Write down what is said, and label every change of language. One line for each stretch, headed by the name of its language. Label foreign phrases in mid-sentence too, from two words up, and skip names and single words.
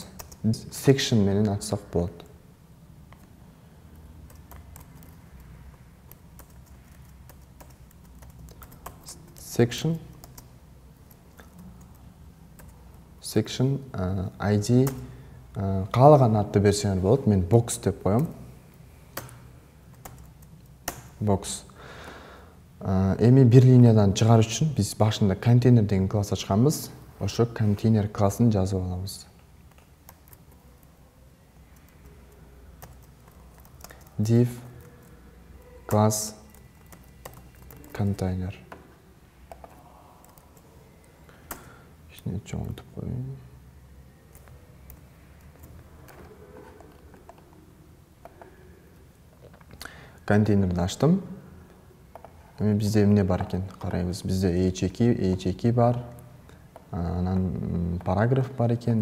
Kyrgyz: Section менен ачсак болот.
English: Section ID
Kyrgyz: каалаган атты берсеңер болот. Мен box деп коем. Box. Эми бир линиядан чыгарыш үчүн биз башында контейнер деген класс ачканбыз. Ошо контейнер классын жазып алабыз.
English: Div class container.
Kyrgyz: Ишни чоңойтуп коеюн. Контейнерди ачтым. Эми бизде эмне бар экен карайбыз. Бизде h2 бар. Анан параграф бар экен.